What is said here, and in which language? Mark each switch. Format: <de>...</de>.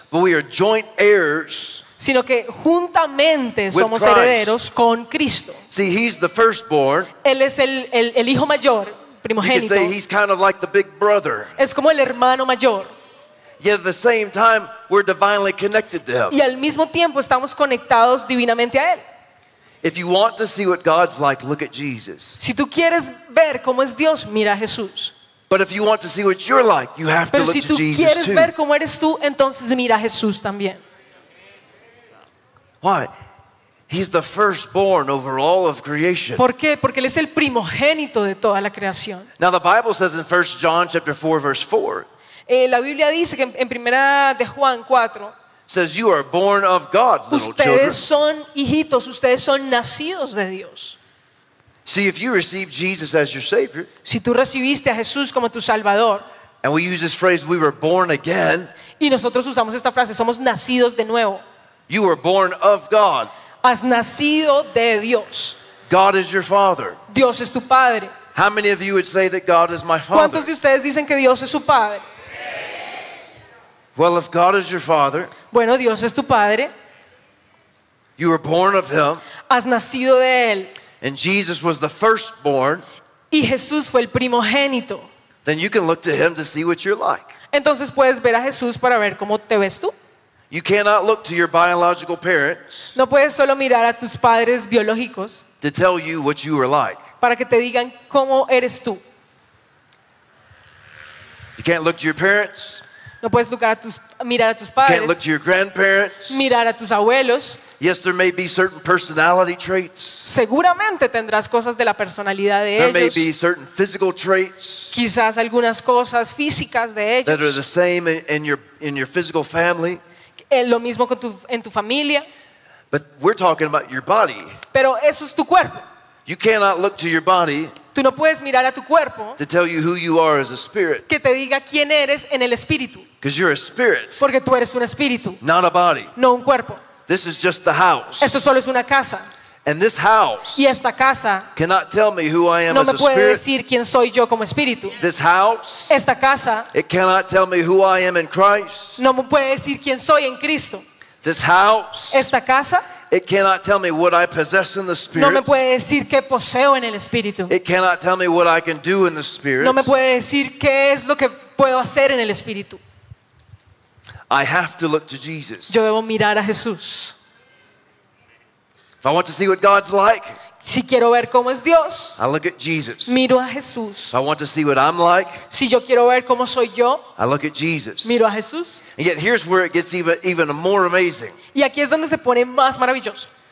<en>but we are joint heirs,</en> <es>sino que juntamente somos</es> <en>Christ.</en> <es>Herederos con Cristo.</es> <en>See, he's the firstborn.</en> <es>Él es el hijo mayor, primogénito.</es> <en>You can say he's kind of like the big brother.</en> <es>Es como el hermano mayor.</es> <en>Yet at the same time, we're divinely connected to him.</en> <es>Y al mismo tiempo estamos conectados divinamente a él.</es> <en>If you want to see what God's like, look at Jesus.</en> <es>Si tú quieres ver cómo es Dios, mira a Jesús.</es> <en>But if you want to see what you're like, you have</en> <es>pero</es> <en>to look to Jesus</en> <es>quieres</es> <en>too.</en> <es>Ver cómo eres tú, entonces mira a Jesús también.</es> <en>Why? He's the firstborn over all of creation.</en> <es>¿Por qué? Porque él es el primogénito de toda la creación.</es> <en>Now the Bible says in 1 John chapter 4 verse 4.</en> <es>La Biblia dice que en primera de Juan 4</es> <en>says you are born of God, little</en> <es>ustedes</es> <en>children.</en> <es>Ustedes son hijitos, ustedes son nacidos de Dios.</es> <en>See, if you receive Jesus as your Savior,</en> <es>si tú recibiste a Jesús como tu Salvador,</es> <en>and we use this phrase, we were born again,</en> <es>y nosotros usamos esta frase, somos nacidos de nuevo.</es> <en>You were born of God.</en> <es>Has nacido de Dios.</es> <en>God is your Father.</en> <es>Dios es tu Padre.</es> <en>How many of you would say that God is my Father?</en> <es>¿Cuántos de ustedes dicen que Dios es su Padre?</es> <en>Well, if God is your father,</en> <es>bueno, Dios es tu padre.</es> <en>You were born of him.</en> <es>Has nacido de él.</es> <en>And Jesus was the firstborn.</en> <es>Y Jesús fue el primogénito.</es> <en>Then you can look to him to see what you're like.</en> <es>Entonces puedes ver a Jesús para ver cómo te ves tú.</es> <en>You cannot look to your biological parents.</en> <es>No puedes solo mirar a tus padres biológicos.</es> <en>To tell you what you are like.</en> <es>Para que te digan cómo eres tú.</es> <en>You can't look to your parents.</en> <es>No puedes mirar a tus padres.</es> <en>Can't look to your grandparents.</en> <es>Mirar a tus abuelos.</es> <en>Yes, there may be certain personality traits.</en> <es>Seguramente tendrás cosas de la personalidad de</es> <en>there</en> <es>ellos.</es> <en>There may be certain physical traits.</en> <es>Quizás algunas cosas físicas de ellos.</es> <en>That are the same in your physical family.</en> <es>Lo mismo con en tu familia.</es> <en>But we're talking about your body.</en> <es>Pero eso es tu cuerpo.</es> <en>You cannot look to your body.</en> <es>Tú no puedes mirar a tu cuerpo</es> <en>to tell you who you are as a spirit.</en> <es>Que te diga quién eres en el espíritu.</es> <en>Because you're a spirit,</en> <es>porque tú eres un espíritu.</es> <en>Not a body.</en> <es>No un cuerpo.</es> <en>This is just the house.</en> <es>Esto solo es una casa.</es> <en>And this house</en> <es>y esta casa</es> <en>cannot tell me who I am</en> <es>no</es> <en>as</en> <es>me puede</es> <en>a spirit.</en> <es>Decir quién soy yo como espíritu.</es> <en>This house,</en> <es>esta casa,</es> <en>it cannot tell me who I am in Christ.</en> <es>No me puede decir quién soy en Cristo.</es> <en>This house,</en> <es>esta casa,</es> <en>it cannot tell me what I possess in the spirit.</en> <es>No me puede decir qué poseo en el espíritu.</es> <en>It cannot tell me what I can do in the spirit.</en> <es>No me puede decir qué es lo que puedo hacer en el espíritu.</es> <en>I have to look to Jesus.</en> <es>Yo debo mirar a Jesús.</es> <en>If I want to see what God's like,</en> <es>si quiero ver cómo es Dios,</es> <en>I look at Jesus.</en> <es>Miro a Jesús.</es> <en>If I want to see what I'm like,</en> <es>si yo quiero ver cómo soy yo,</es> <en>I look at Jesus.</en> <es>Miro a Jesús.</es> <en>And yet here's where it gets even more amazing.</en> <es>Y aquí es donde se pone más maravilloso.</es>